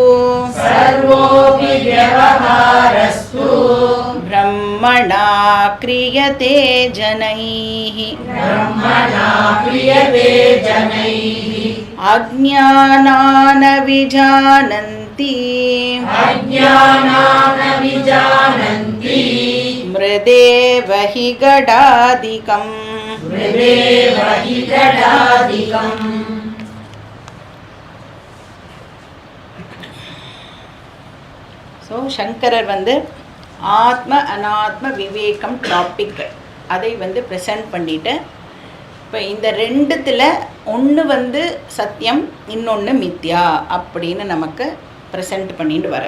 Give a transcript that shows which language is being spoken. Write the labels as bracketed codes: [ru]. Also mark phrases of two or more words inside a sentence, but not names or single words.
[sa] ब्रह्मणा क्रियते जनैः अज्ञानान विजानन्ति मृदेव हि गडादिकम्। [ta] ஸோ சங்கரர் ஆத்ம அனாத்ம விவேகம் டாபிக் அதை ப்ரெசென்ட் பண்ணிட்டு இப்போ இந்த ரெண்டுத்தில் ஒன்று சத்தியம் இன்னொன்று மித்யா அப்படின்னு நமக்கு ப்ரெசென்ட் பண்ணிட்டு வர.